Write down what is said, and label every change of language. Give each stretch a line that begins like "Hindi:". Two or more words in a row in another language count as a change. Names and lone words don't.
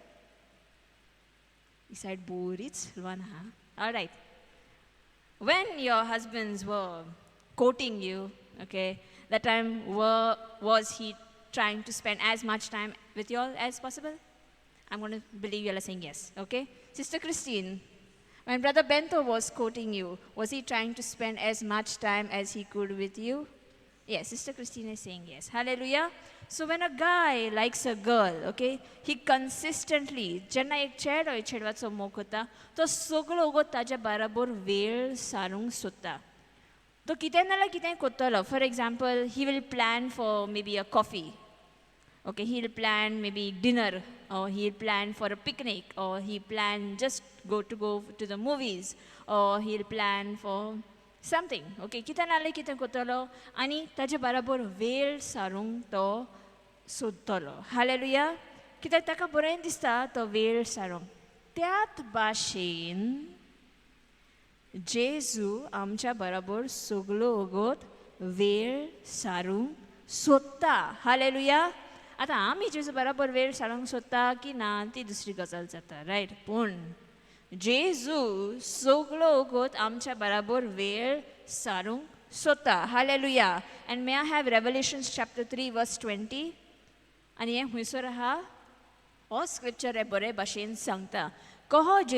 Konkani: ही सायड बोरीच ल्वान आहा
English: ऑलरायट when your husbands were courting you okay that time was he trying to spend as much time with you all as possible I'm going to believe you all are saying yes okay sister Christine when brother Bento was courting you was he trying to spend as much time as he could with you yes sister Christine is saying yes hallelujah so when a guy likes a girl okay he consistently
Konkani: jenna ek chedwacho मोग करता तो सगळो ओगो ताच्या बराबर वेळ सारूंक सोदता तो कितें नाल्यार कितें करतलो
English: for example he will plan for maybe a coffee okay he'll plan maybe dinner or he'll plan for
Konkani: a picnic or he plan just go to the movies or he'll plan for
English: something okay
Konkani: कितें नाल्यार कितें करतलो आनी ताजे बराबर वेळ सारूंक तो सोदतलो हालेलुया कित्याक ताका बरें दिसता तो वेळ सारूंक त्याच भाशेन जेजू आमच्या बराबर सगळो वगत वेळ सारूंक सोदता हालेलुया आतां आमी जेजू बराबर वेळ सारूंक सोदता की ना ती दुसरी गजाल जाता रायट पूण जेजू सगळो वगत आमच्या बराबर वेळ सारूंक सोदता हालेलुया
English: and may I have Revelations chapter 3 verse 20
Konkani: आनी हें खुंयसर आहा हो स्क्रिप्चर हे बरे भाशेन सांगता कहो